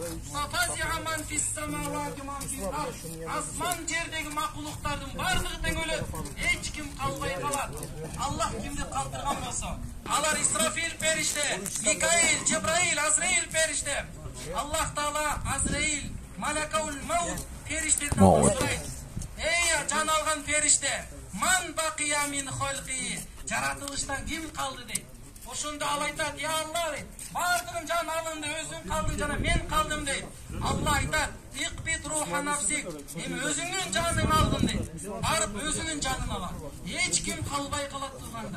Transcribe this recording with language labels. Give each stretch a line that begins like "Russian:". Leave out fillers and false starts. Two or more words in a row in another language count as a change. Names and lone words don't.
Kyrgyz: Асман жердеги макулуктардын бардыгы тең өлөт. Эч ким калбай калат. Аллах кимди калтырган болсо, алар Исрафил периште, Микаил, Жебраил, Азраил периште. Аллах Таала Азраил, Малакаул Маут периштеден сурайт: "Эй жан алган периште,
Arabic: من بقي من خلقي?"
Kyrgyz: Жаратылыштан ким калды дейт. Ошондо ал айтат: "Я Аллах, бардыгын жан алынды, өзүң калдың жана мен калдым" дейт. Алла айтат:
Arabic: "اقبض روح نفسك",
Kyrgyz: эми өзүңдүн жаның алдым дейт. Барып өзүнүн жанын алат. Эч ким калбай калат тууганда.